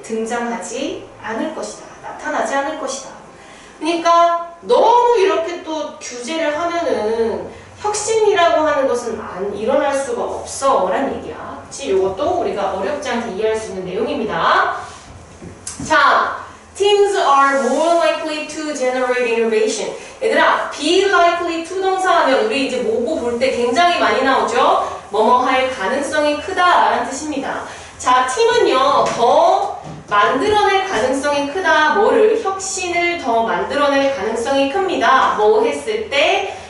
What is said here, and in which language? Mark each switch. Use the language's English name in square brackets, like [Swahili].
[Korean] 등장하지 않을 것이다. 나타나지 않을 것이다. 그러니까 너무 이렇게 또 규제를 하면은 혁신이라고 하는 것은 일어날 수가 없어 라는 얘기야. 그치? 이것도 우리가 어렵지 않게 이해할 수 있는 내용입니다. [English] 자, teams are more likely to generate innovation. [Korean] 얘들아, be likely to 동사 하면 우리 이제 모고 볼 때 굉장히 많이 나오죠? 뭐뭐 할 가능성이 크다 라는 뜻입니다. 자, 팀은요, 더 만들어낼 가능성이 크다. 뭐를? 혁신을 더 만들어낼 가능성이 큽니다. 뭐 했을 때?